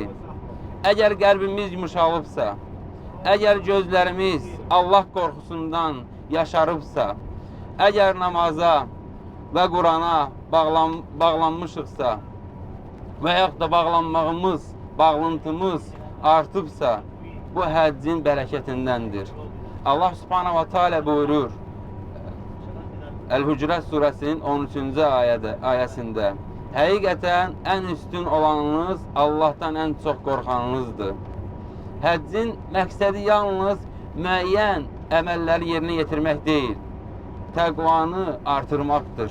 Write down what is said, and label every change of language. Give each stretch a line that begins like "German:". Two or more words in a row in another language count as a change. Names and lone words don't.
Azerbaijani: Əgər qəlbimiz yumuşalıbsa, əgər gözlərimiz Allah qorxusundan yaşarıbsa, əgər namaza və Qurana bağlanmışıqsa və yaxud da bağlantımız artıbsa, bu həccin bərəkətindəndir.
Arabic: الله سبحانه وتعالى
Azerbaijani: buyurur Əl-Hücrət surəsinin 13-cü ayəsində: həqiqətən ən üstün olanınız Allahdan ən çox qorxanınızdır. Həccin məqsədi yalnız müəyyən əməlləri yerinə yetirmək deyil, təqvanı artırmaqdır.